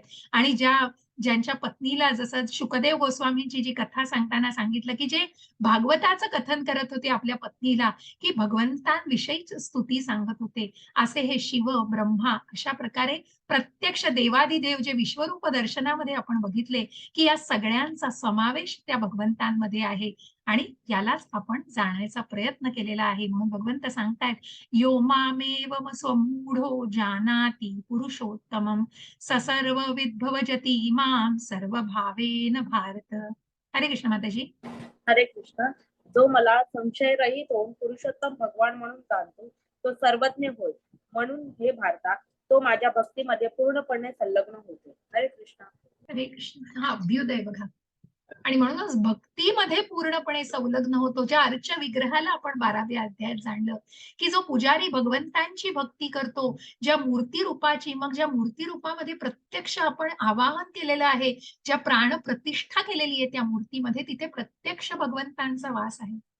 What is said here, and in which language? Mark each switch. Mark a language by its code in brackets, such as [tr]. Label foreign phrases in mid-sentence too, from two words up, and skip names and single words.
[mr] आणि ज्यांच्या पत्नीला, जसं शुकदेव गोस्वामींची जी कथा सांगताना सांगितलं, की जे भागवताचं कथन करत होते आपल्या पत्नीला, की भगवंतांविषयीच स्तुती सांगत होते, असे हे शिव, ब्रह्मा अशा प्रकारे प्रत्यक्ष देवाधिदेव जे विश्वरूप दर्शनामध्ये आपण बघितले, की या सगळ्यांचा समावेश त्या भगवंतांमध्ये आहे. आणि यालाच आपण जाण्याचा प्रयत्न केलेला आहे. म्हणून भगवंत सांगतायत, [sa] यो मामेवम स्वमूढो जानाति पुरुषोत्तमं स सर्व विद्भवजति मां सर्वभावेन भारत. हरे कृष्ण माताजी. हरे कृष्ण. [mr] जो मला संशयरहित होऊन पुरुषोत्तम भगवान म्हणून जाणतो तो सर्वज्ञ होय. म्हणून हे भारता तो माझ्या भक्तीमध्ये पूर्णपणे संलग्न होतो. [sa] हरे कृष्ण. हरे कृष्ण. [mr] हा अभ्युदय बघा. आणि म्हणूनच भक्तीमध्ये पूर्णपणे संलग्न होतो. ज्या अर्च विग्रहाला आपण 12व्या अध्यायात जाणलं, की जो पुजारी भगवंतांची भक्ती करतो, ज्या मूर्ती रूपाची, मग ज्या मूर्ती रूपामध्ये प्रत्यक्ष आपण आवाहन केलेलं आहे, ज्या प्राण प्रतिष्ठा केलेली आहे त्या मूर्तीमध्ये, तिथे प्रत्यक्ष भगवंतांचा वास आहे.